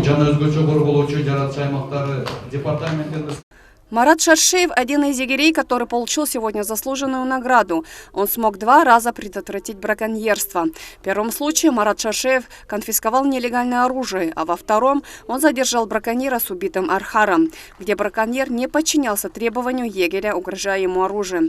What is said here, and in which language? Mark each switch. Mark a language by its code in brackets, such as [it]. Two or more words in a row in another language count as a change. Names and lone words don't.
[ky] жана өзгөчө корголоочу жаратчы аймактары департаментинде. Марат Шаршеев – [ru] один из егерей, который получил сегодня заслуженную награду. Он смог 2 раза предотвратить браконьерство. В первом случае Марат Шаршеев конфисковал нелегальное оружие, а во втором он задержал браконьера с убитым архаром, где браконьер не подчинялся требованию егеря, угрожая ему оружием.